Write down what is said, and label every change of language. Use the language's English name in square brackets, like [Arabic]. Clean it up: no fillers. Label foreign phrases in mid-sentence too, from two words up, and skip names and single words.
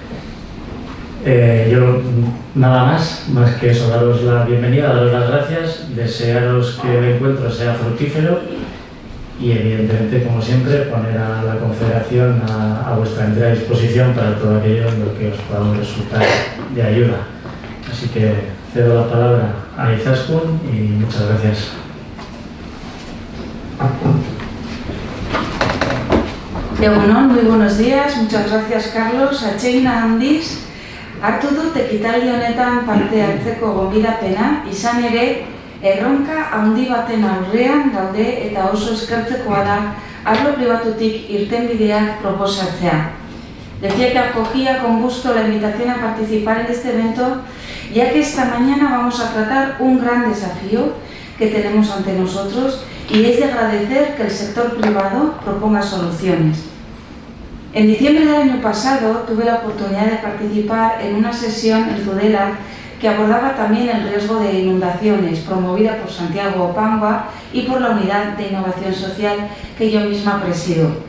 [Spanish] Yo nada más que eso, daros la bienvenida, daros las gracias, desearos que el encuentro sea fructífero y evidentemente, como siempre, poner a la Confederación a vuestra entera disposición para todo aquello en lo que os podamos resultar de ayuda. Así que cedo la palabra a Izaskun y muchas gracias. Egunon, muy buenos días, muchas gracias Carlos. [Basque] Atxegina handiz, hartu dut ekitaldi honetan parte hartzeko gonbidapena, izan ere erronka handi baten aurrean gaude eta oso eskertzekoa da arlo pribatutik irtenbideak proposatzea. [Spanish] Decía que acogía con gusto la invitación a participar en este evento, ya que esta mañana vamos a tratar un gran desafío que tenemos ante nosotros y es de agradecer que el sector privado proponga soluciones. En diciembre del año pasado tuve la oportunidad de participar en una sesión en Tudela que abordaba también el riesgo de inundaciones, promovida por Santiago Panguac y por la Unidad de Innovación Social que yo misma presido.